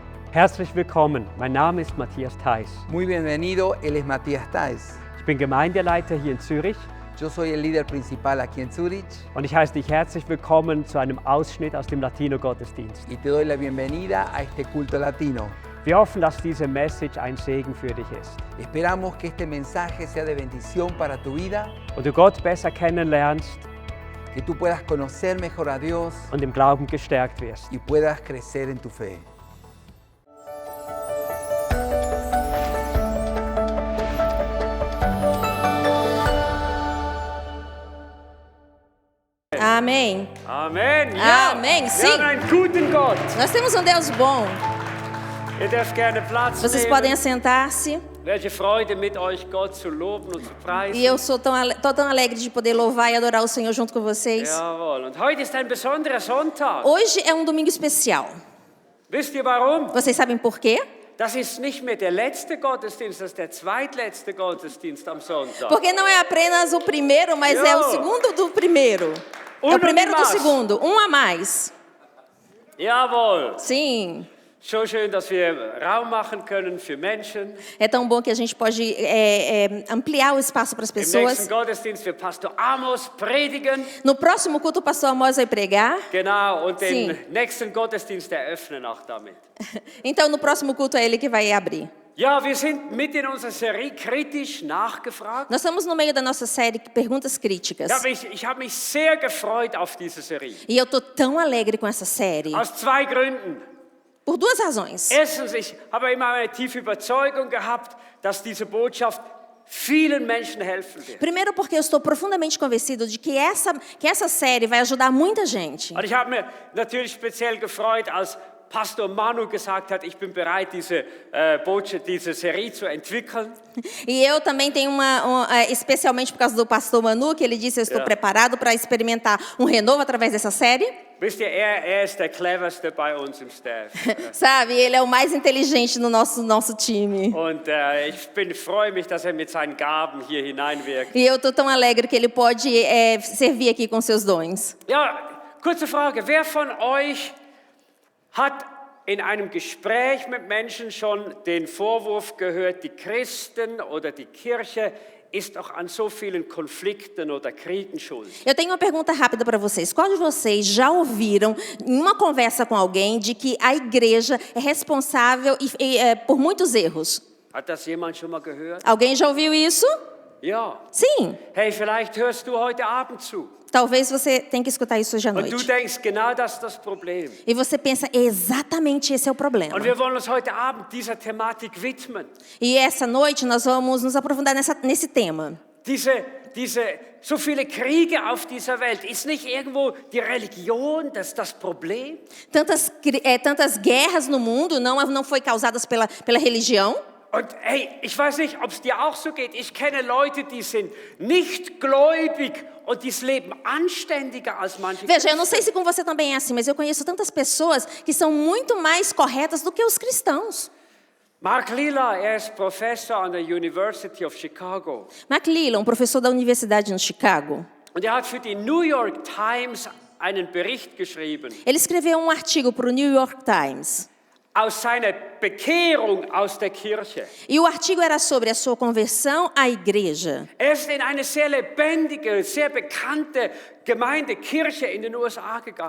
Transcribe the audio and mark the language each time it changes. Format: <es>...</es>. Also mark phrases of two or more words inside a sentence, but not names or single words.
<de>Herzlich willkommen, mein Name ist Matthias Theis.</de> <es>Muy bienvenido, él es Matías Theis.</es> <de>Ich bin Gemeindeleiter hier in Zürich</de> <es>Yo soy el líder principal aquí en Zurich</es> <de>und ich heiße dich herzlich willkommen zu einem Ausschnitt aus dem Latino-Gottesdienst.</de> <es>y te doy la bienvenida a este culto latino.</es> <de>Wir hoffen, dass diese Message ein Segen für dich ist</de> <es>Esperamos que este mensaje sea de bendición para tu vida,</es> <de>und du Gott besser kennenlernst</de> <es>que tú puedas conocer mejor a Dios</es> <de>und im Glauben gestärkt wirst.</de> <es>y puedas crecer en tu fe.</es> <pt>Amém.</pt> <de>Amen.</de> <pt>Amém,</pt> <de>Wir</de> <pt>sim.</pt> <de>haben einen guten Gott.</de> <pt>Nós temos um Deus bom.</pt> <de>Ihr dürft gerne Platz</de> <pt>Vocês</pt> <de>nehmen.</de> <pt>podem assentar-se.</pt> <de>Welche Freude mit euch, Gott zu loben und zu preisen.</de> <pt>E eu tô tão alegre de poder louvar e adorar o Senhor junto com vocês.</pt> <de>Jawohl. Und heute ist ein besonderer Sonntag.</de> <pt>Hoje é um domingo especial.</pt> <de>Wisst ihr warum?</de> <pt>Vocês sabem por quê?</pt> <de>Das ist nicht mehr der letzte Gottesdienst, das ist der zweitletzte Gottesdienst am Sonntag.</de> <pt>Porque não é apenas o primeiro, mas é o segundo do primeiro. É o primeiro do segundo, um a mais.</pt> <de>Jawohl.</de> <pt>Sim.</pt> <de>So schön, dass wir Raum machen können für Menschen.</de> <pt>É tão bom que a gente pode ampliar o espaço para as</pt> <de>Im</de> <pt>pessoas.</pt> <de>nächsten Gottesdienst wird Pastor Amos predigen.</de> <pt>No próximo culto, o pastor Amós vai pregar.</pt> <de>Genau, und den</de> <pt>Sim.</pt> <de>nächsten Gottesdienst eröffnen auch damit.</de> <pt>Então, no próximo culto é ele que vai abrir.</pt> <de>Ja, wir sind mitten in unserer Serie kritisch nachgefragt.</de> <pt>Nós estamos no meio da nossa série Perguntas Críticas.</pt> <de>Ich habe mich sehr gefreut auf diese Serie.</de> <pt>E eu tô tão alegre com essa série.</pt> <de>Aus zwei Gründen.</de> <pt>Por duas razões.</pt> <de>Erstens, ich habe immer eine tiefe Überzeugung gehabt, dass diese Botschaft vielen Menschen helfen wird.</de> <pt>Primeiro porque eu estou profundamente convencido de que essa série vai ajudar muita gente.</pt> <de>Und ich habe mich natürlich speziell gefreut, als Pastor Manu gesagt hat, ich bin bereit, diese Serie zu entwickeln.</de> <pt>E eu também tenho especialmente por causa do pastor Manu, que ele disse, eu estou preparado para experimentar um renovo através dessa série.</pt> <de>Wisst ihr, er ist der cleverste bei uns im Staff.</de> <pt>Sabe, ele é o mais inteligente no nosso time.</pt> <de>Und ich freue mich, dass er mit seinen Gaben hier hineinwirkt.</de> <pt>E eu tô tão alegre que ele pode servir aqui com seus dons.</pt> <de>Ja, kurze Frage, wer von euch hat in einem Gespräch mit Menschen schon den Vorwurf gehört, die Christen oder die Kirche ist doch an so vielen Konflikten oder Kriegen schuld?</de> <pt>Eu tenho uma pergunta rápida para vocês. Qual de vocês já ouviram em uma conversa com alguém de que a igreja é responsável por muitos erros?</pt> <de>Hat das jemand schon mal gehört?</de> <pt>Alguém já ouviu isso?</pt> <de>Ja.</de> <pt>Sim.</pt> <de>Hey, vielleicht hörst du heute Abend zu.</de> <pt>Talvez você tenha que escutar isso hoje à</pt> <de>Und du</de> <pt>noite.</pt> <de>denkst, genau das ist das Problem.</de> <pt>E você pensa, exatamente esse é o problema.</pt> <de>Und wir wollen uns heute Abend dieser Thematik widmen.</de> <pt>E essa noite nós vamos nos aprofundar nesse tema.</pt> <de>So viele Kriege auf dieser Welt, ist nicht irgendwo die Religion das Problem?</de> <pt>Tantas guerras no mundo não foi causadas pela religião.</pt> <de>Und hey, ich weiß nicht, ob es dir auch so geht. Ich kenne Leute, die sind nicht gläubig und die leben anständiger als manche.</de> <pt>Veja, eu não sei se com você também é assim, mas eu conheço tantas pessoas que são muito mais corretas do que os cristãos.</pt> <de>Mark Lilla, er ist Professor an der University of Chicago.</de> <pt>Mark Lilla, um professor da universidade no Chicago.</pt> <de>Und er hat für die New York Times einen Bericht geschrieben.</de> <pt>Ele escreveu um artigo para o New York Times.</pt> <de>Aus seiner Bekehrung aus der Kirche.</de> <pt>E o artigo era sobre a sua conversão à igreja.</pt> <de>Er ist in eine sehr lebendige, sehr bekannte Gemeinde, Kirche in den USA gegangen.</de>